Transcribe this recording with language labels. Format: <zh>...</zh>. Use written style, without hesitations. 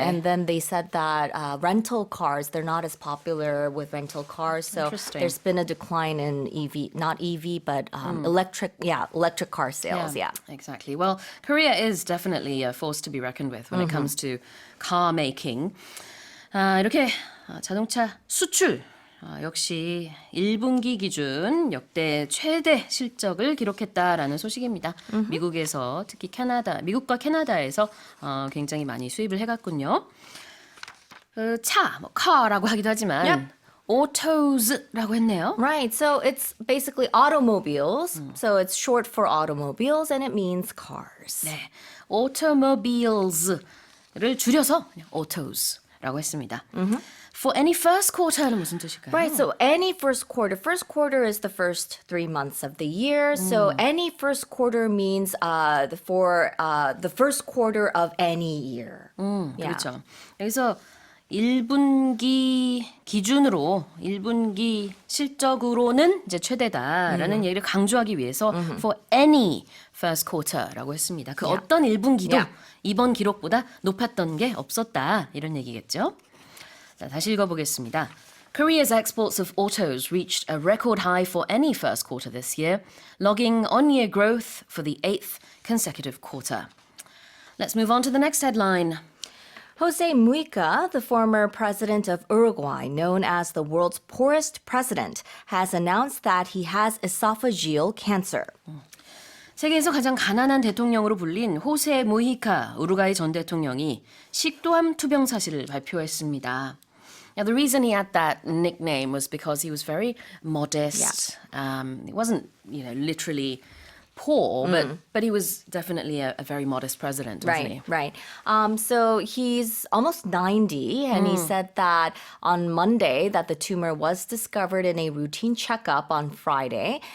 <en>And then they said that rental cars, they're not as popular with rental cars. So Interesting. there's been a decline in EV, not EV, but electric car sales. Yeah. Exactly. Well, Korea is definitely a force to be reckoned with when it comes to car making.</en> <ko>이렇게 자동차 수출 역시 1분기 기준 역대 최대 실적을 기록했다라는 소식입니다. 미국에서 특히 미국과 캐나다에서 굉장히 많이 수입을 해갔군요. car라고 하기도 하지만 autos라고 했네요.</ko> <en>Right. So it's basically automobiles. So it's short for automobiles and it means cars.</en> <ko>네, automobiles를 줄여서 그냥 autos라고 했습니다.</ko> <en>For any first quarter는</en> <ko>무슨 뜻일까요?</ko> <en>Right, so any first quarter is the first 3 months of the year. So any first quarter means for the first quarter of any year.</en> <ko>그렇죠. 여기서 1분기 기준으로 1분기 실적으로는 이제 최대다라는 얘기를 강조하기 위해서</ko> <en>for any first quarter</en> <ko>라고 했습니다. 그 어떤 1분기도 이번 기록보다 높았던 게 없었다 이런 얘기겠죠. 자, 다시 읽어보겠습니다.</ko> <en>Korea's exports of autos reached a record high for any first quarter this year, logging on-year growth for the eighth consecutive quarter. Let's move on to the next headline. Jose Mujica, the former president of Uruguay, known as the world's poorest president, has announced that he has esophageal cancer.</en> <ko>세계에서 가장 가난한 대통령으로 불린 호세 무히카 우루과이 전 대통령이 식도암 투병 사실을 발표했습니다.</ko> <en>Now, the reason he had that nickname was because he was very modest. He wasn't, literally poor, but he was definitely a very modest president, wasn't he? Right. So he's almost 90, and he said that on Monday that the tumor was discovered in a routine checkup on Friday.</en>